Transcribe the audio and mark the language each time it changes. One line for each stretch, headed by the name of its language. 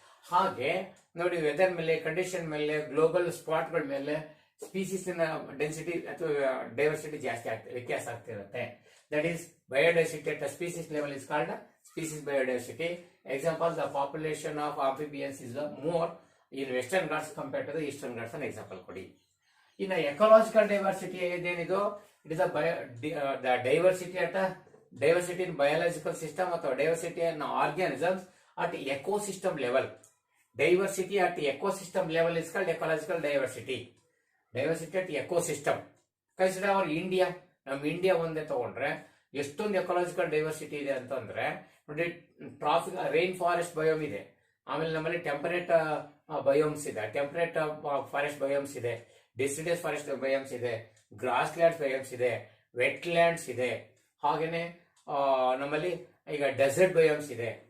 Kannada: ಹಾಗೆ ನೋಡಿ, ವೆದರ್ ಮೇಲೆ, ಕಂಡೀಷನ್ ಮೇಲೆ, ಗ್ಲೋಬಲ್ ಸ್ಪಾಟ್ ಗಳ ಮೇಲೆ ಸ್ಪೀಸಿಸ್ ಡೆನ್ಸಿಟಿ ಅಥವಾ ಡೈವರ್ಸಿಟಿ ಜಾಸ್ತಿ ಆಗ್ತದೆ, ವ್ಯತ್ಯಾಸ ಆಗ್ತಿರುತ್ತೆ.
English: That is biodiversity at species level is called species biodiversity. Example, the population of amphibians is more in Western Ghats compare to the Eastern Ghats
Kannada: ಅನ್ನ ಎಕ್ಸಾಂಪಲ್ ಕೊಡಿ. ಇನ್ನು ಎಕಾಲಜಿಕಲ್ ಡೈವರ್ಸಿಟಿ ಏನಿದು,
English: it is the diversity at a diversity in biological system or diversity in organisms at ecosystem level. Diversity at ecosystem level is called ecological diversity. Diversity at ecosystem. Consider our India.
Kannada: ನಮ್ಮ India ಒಂದೇ ತಗೊಂಡ್ರೆ ಎಷ್ಟೊಂದು ecological diversity ಇದೆ ಅಂತಂದ್ರೆ ನೋಡಿ, traffic rain forest biome ಇದೆ, ಆಮೇಲೆ ನಮ್ಮಲ್ಲಿ ಟೆಂಪರೇಟ್ ಬಯೋಮ್ಸ್ ಇದೆ, ಟೆಂಪರೇಟ್ ಫಾರೆಸ್ಟ್ ಬಯೋಮ್ಸ್ ಇದೆ, ಡೆಸಿಡಸ್ ಫಾರೆಸ್ಟ್ ಬಯೋಮ್ಸ್ ಇದೆ, ಗ್ರಾಸ್ ಲ್ಯಾಂಡ್ಸ್ ಬಯೋಮ್ಸ್ ಇದೆ, ವೆಟ್ ಲ್ಯಾಂಡ್ಸ್ ಇದೆ, ಹಾಗೇನೆ ನಮ್ಮಲ್ಲಿ ಈಗ ಡೆಸರ್ಟ್ ಬಯೋಮ್ಸ್ ಇದೆ.